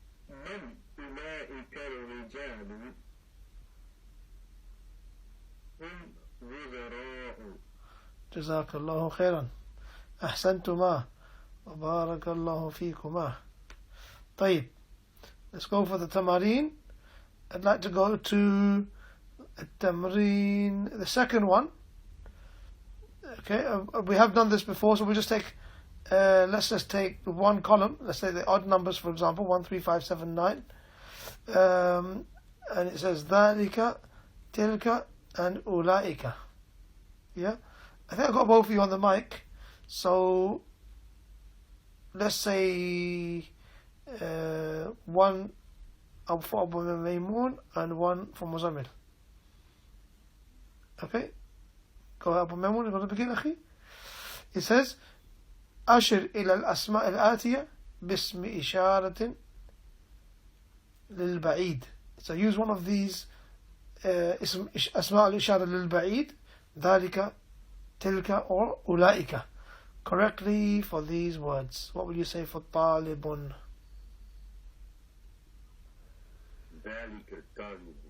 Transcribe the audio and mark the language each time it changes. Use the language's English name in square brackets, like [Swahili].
[Arabic] من أولئك الرجال هم وزراء. جزاك الله خيرا أحسنتما وبارك الله فيكما. [English] طيب, let's go for the tamarin. I'd like to go to التمرين, the second one. Okay, we have done this before, so we'll just take let's just take one column. Let's say the odd numbers, for example, 1, 3, 5, 7, 9, and it says ذلك, تلك, and أولئك. Yeah, I think I got both of you on the mic. So let's say one for Abu Maymoon and one for Muzammil. Okay, go ahead, Abu Maymoon, you want to begin, أخي? It says [Arabic] أشر إلى الأسماء الآتية باسم إشارة للبعيد. [English] So use one of these [Arabic] اسم أسماء الإشارة للبعيد, [English] ذلك, تلك, or أولئك, correctly for these words. What will you say for طالب? [Arabic] ذلك طالب.